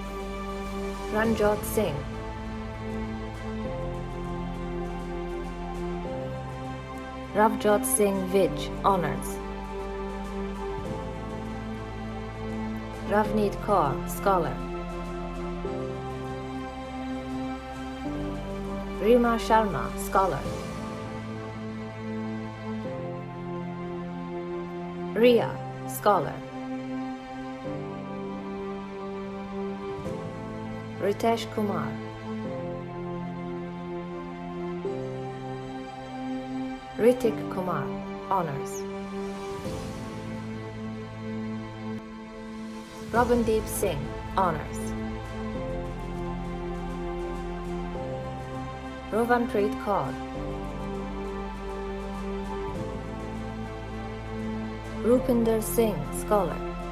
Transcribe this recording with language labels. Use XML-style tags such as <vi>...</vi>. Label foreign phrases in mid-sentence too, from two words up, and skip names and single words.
<en>Ranjot Singh. Ravjot Singh Vij, Honours. Ravneet Kaur, Scholar. Rima Sharma, Scholar. Ria, Scholar. Ritesh Kumar. Ritik Kumar, Honours. Robindeep Singh, Honours. Rovanpreet Kaur. Rupinder Singh, Scholar.</en>